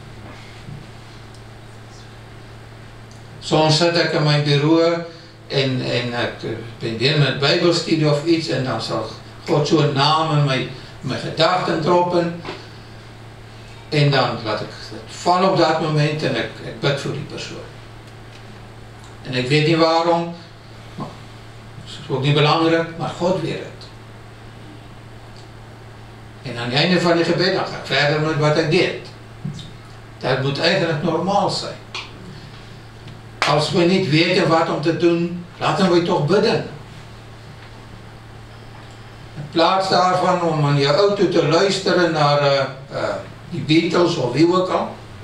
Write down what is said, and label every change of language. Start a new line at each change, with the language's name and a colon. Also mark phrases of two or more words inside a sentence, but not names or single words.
Afrikaans: Soms sit ek in my bureau en ek ben weer met Bybelstudie of iets en dan sal God so 'n naam in my gedagten droppen en dan laat ek val op dat moment en ek bid vir die persoon. En ek weet nie waarom, maar dit is ook nie belangrik, maar God weet het. En aan die einde van die gebed dan ga ek verder met wat ek deed.
Dutch: Dat moet eigenlijk normaal zijn. Als we niet weten wat om te doen, laten we toch bidden. In plaats daarvan om in je auto te luisteren naar die Beatles of wie ook al.